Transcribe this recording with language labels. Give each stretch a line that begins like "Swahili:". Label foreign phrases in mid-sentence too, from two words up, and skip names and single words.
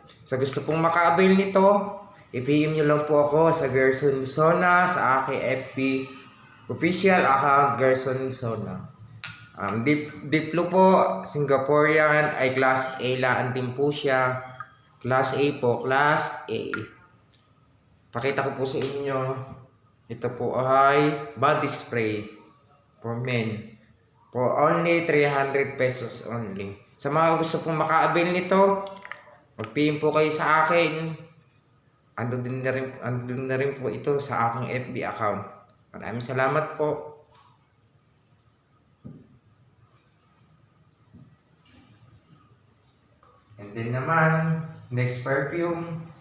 Filipino: Sa gusto pong maka-avail nito, i-PM nyo lang po ako sa Gerson Sona sa aking
English: FB official account
Filipino: Gerson Sona. Deep blue po, Singaporean ay
English: class A
Filipino: laan din po siya.
English: Class A
Filipino: po,
English: class A.
Filipino: Pakita ko po sa inyo. Ito po ay
English: body spray for men. For only 300 pesos only.
Filipino: Sa mga gusto pong maka-avail nito, mag-PM po kayo sa akin. Andun na rin po ito sa aking
English: FB account.
Filipino: Maraming salamat po.
English: And then naman, next perfume.